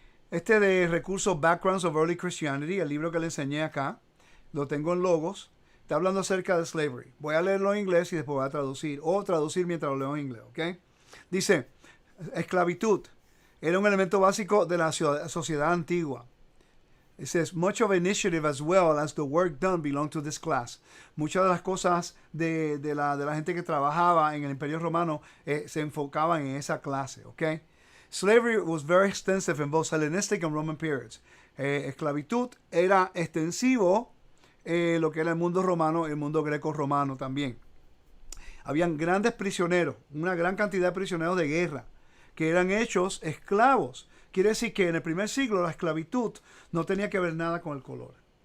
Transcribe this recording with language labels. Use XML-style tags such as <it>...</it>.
<es>De recurso Backgrounds of Early Christianity, el libro que le enseñé acá, lo tengo en Logos. Está hablando acerca de slavery. Voy a leerlo en inglés y después voy a traducir, o traducir mientras lo leo en inglés. Okay. Dice, esclavitud era un elemento básico de la sociedad antigua.</es> <en>It says, much of initiative as well as the work done belonged to this class.</en> <es>Muchas de las cosas de la gente que trabajaba en el Imperio Romano se enfocaban en esa clase. Okay?</es> <en>Slavery was very extensive in both Hellenistic and Roman periods.</en> <es>Esclavitud era extensivo lo que era el mundo romano, el mundo greco-romano también. Habían grandes prisioneros, una gran cantidad de prisioneros de guerra, que eran hechos esclavos. Quiere decir que en el primer siglo la esclavitud no tenía que ver nada con el color.</es>